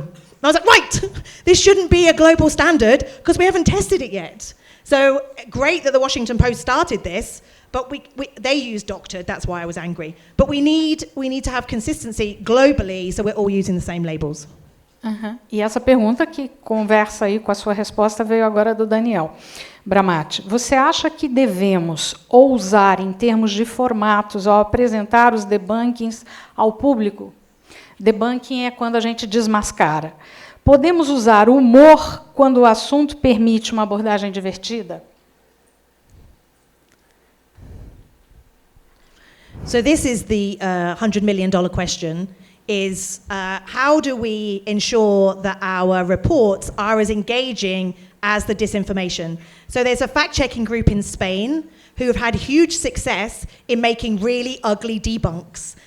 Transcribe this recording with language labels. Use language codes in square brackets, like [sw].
[en] And I was like, right, this shouldn't be a global standard because we haven't tested it yet. So great that the Washington Post started this, but they used doctored, that's why I was angry. But we need to have consistency globally so we're all using the same labels. Uhum. [pt] E essa pergunta que conversa aí com a sua resposta veio agora do Daniel Bramati. Você acha que devemos ousar em termos de formatos ao apresentar os debunkings ao público? Debunking é quando a gente desmascara. Podemos usar humor quando o assunto permite uma abordagem divertida? [en] So this is the $100 million question, is how do we ensure that our reports are as engaging as the disinformation? So there's a fact-checking group in Spain who have had huge success in making really ugly debunks.